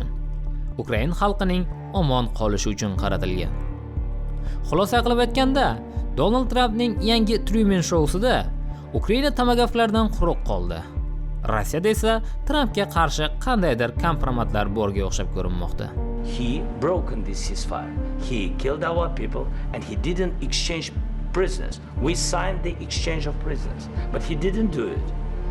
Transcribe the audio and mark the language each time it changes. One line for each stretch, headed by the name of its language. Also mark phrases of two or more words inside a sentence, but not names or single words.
Uzbek: Ukraina xalqining omon qolishi uchun qaratilgan. Xulosa qilib aytganda, Donald Trumpning yangi Truman Show'sida Ukraina tomograflardan quruq qoldi. Rossiyada esa Trumpga qarshi qandaydir kompromatlar borga o'xshab ko'rinmoqda.
English: He broken this ceasefire. He killed our people and he didn't exchange prisoners. We signed the exchange of prisoners, but he didn't do it.